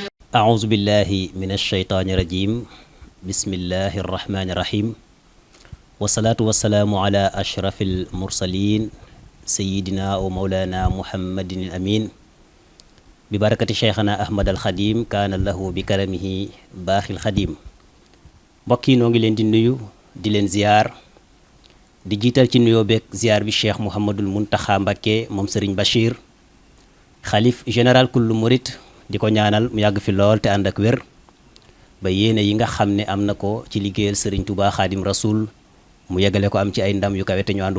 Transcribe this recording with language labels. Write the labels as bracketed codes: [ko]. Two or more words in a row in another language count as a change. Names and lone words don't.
[ar] أعوذ بالله من الشيطان الرجيم بسم الله الرحمن الرحيم والصلاة والسلام على أشرف المرسلين سيدنا ومولانا محمد الأمين ببركة شيخنا أحمد الخديم كان له بكرمه باخي الخديم [wo] mbokk yi noo ngi leen di nuyu di leen ziar di jiital ci nuyoo beeg ziar bi Cheikh Mouhamadul Muntaxa Mbakke moom Serigne Bachir xalif général kullu murit di ko ñaanal mu yàgg fi lool te ànd ak wér ba yéene yi nga xam ne am na ko ci liggéeyal Serigne Touba Xaadim Rasoul mu yeggale ko am ci ay ndam yu kawe te ñu àndu ko